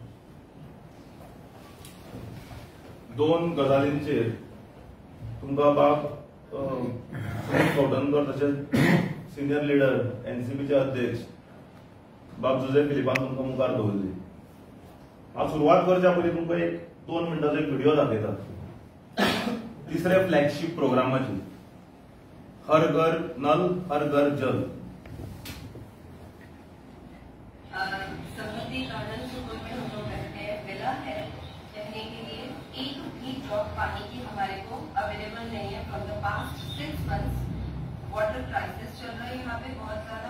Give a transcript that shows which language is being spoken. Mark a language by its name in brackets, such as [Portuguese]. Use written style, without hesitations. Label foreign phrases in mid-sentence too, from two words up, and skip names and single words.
[Konkani] 2 गजालींचेर तुमकां बाब सुनील कौटनकर तशेंच सिनियर लिडर एनसीपीचे अध्यक्ष बाब जुजे फिलिपान तुमकां मुखार दवरली. हांव सुरवात करच्या पयलीं तुमकां एक 2 मिनटांचो एक व्हिडिओ दाखयता. 3रे फ्लॅगशीप प्रोग्रामाची हर घर नल हर घर जल. [Hindi] समुद्री गार्डन सुकून में हम लोग रहते हैं मिला है रहने के लिए एक भी ड्रॉप पानी की हमारे को अवेलेबल नहीं है. [English] from the past 6 months water crisis [Hindi] चल रहा है यहाँ पे बहुत ज्यादा.